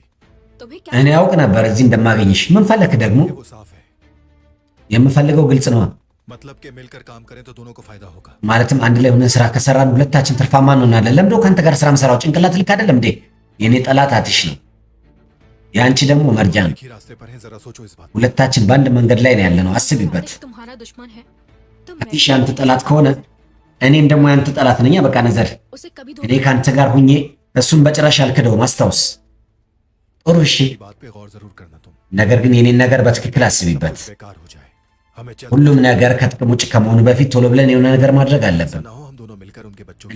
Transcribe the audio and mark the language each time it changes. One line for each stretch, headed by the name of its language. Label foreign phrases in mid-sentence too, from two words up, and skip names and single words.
Hindi: तुम्हें क्या
Amharic: እኔ ያውቅ ነበር እዚህ እንደማገኝሽ። ምን ፈለክ ደግሞ?
Hindi: वो साफ है।
Amharic: የምፈልገው ግልጽ ነው።
Hindi: मतलब कि मिलकर काम करें तो दोनों को फायदा होगा।
Amharic: ማለትም አንድ ላይ ሆነን ስራ ከሰራን ሁለታችን ትርፋማ እንሆናለን። ለምዶ ካንተ ጋር ስራ መሰራው ጭንቅላት ልክ አይደለም እንዴ? የኔ ጠላት አትሽ ነው፣ ያንቺ ደግሞ መርጃ ነው።
Hindi: एक ही रास्ते पर हैं, जरा सोचो इस बात।
Amharic: ሁለታችን በአንድ መንገድ ላይ ነው ያለነው። አስቢበት።
Hindi: आतिश तुम्हारा दुश्मन है तो
Amharic: አትሽ ያንተ ጠላት ከሆነ እኔም ደግሞ ያንተ ጠላት ነኝ። በቃ ነዘር
Hindi: उसे कभी
Amharic: እኔ ካንተ ጋር ሁኜ እሱን በጭራሽ አልክደውም። አስታውስ። ጥሩ እሺ።
Hindi: इस बात पे गौर जरूर करना तुम।
Amharic: ነገር ግን የኔን ነገር በትክክል አስቢበት።
Hindi: बेकार हो जाए, हमें चल
Amharic: ሁሉም ነገር ከጥቅም ውጭ ከመሆኑ በፊት ቶሎ ብለን የሆነ ነገር ማድረግ አለብን።
Hindi: ना हो हम दोनों मिलकर उनके बच्चों की